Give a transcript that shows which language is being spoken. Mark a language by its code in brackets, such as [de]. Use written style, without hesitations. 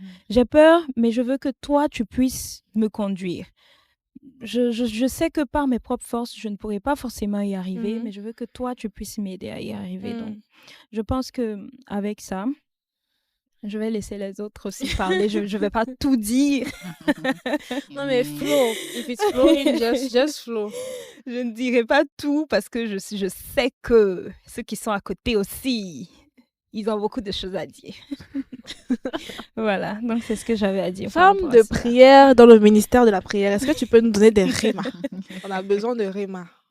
[fr] J'ai peur, mais je veux que toi, tu puisses me conduire. Je sais que par mes propres forces, je ne pourrais pas forcément y arriver, Mhm. mais je veux que toi, tu puisses m'aider à y arriver. Donc, Mhm. je pense que avec ça, je vais laisser les autres aussi parler. Je ne vais pas tout dire. Non, mais Amen. [en] flow. If it's flowing, just flow. [fr] Je ne dirai pas tout parce que je sais que ceux qui sont à côté aussi, ils ont beaucoup de choses à dire. Voilà, donc c'est ce que j'avais à dire par Femme rapport à de cela. prière dans le ministère de la prière, est-ce que tu peux nous donner des rémas? On a besoin de rémas.